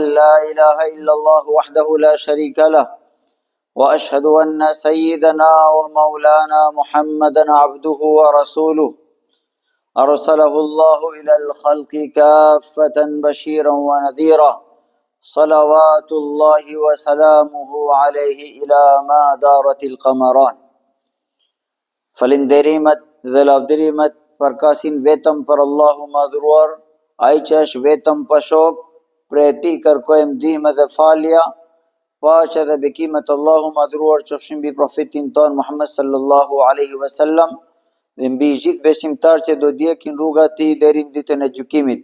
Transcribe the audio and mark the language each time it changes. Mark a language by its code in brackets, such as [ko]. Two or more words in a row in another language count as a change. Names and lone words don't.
[ar] لا إله إلا الله وحده لا شريك له وأشهد أن سيدنا ومولانا محمدا عبده ورسوله أرسله الله إلى الخلق كافة بشيرا ونذيرا صلوات الله وسلامه عليه إلى ما دارت القمران [sq] Falinderimet dhe lavdërimet përkasin vetëm për Allahu madhruar, ai që është vetëm pa shok, prej tij kërkojmë ndihmë dhe falja, paqja dhe bekimet Allahu madhruar qofshin mbi profetin ton Muhammed [ar] صلى الله عليه وسلم [sq] dhe mbi gjithë besimtarët që do ndjekin rrugat e tij deri në ditën e gjykimit.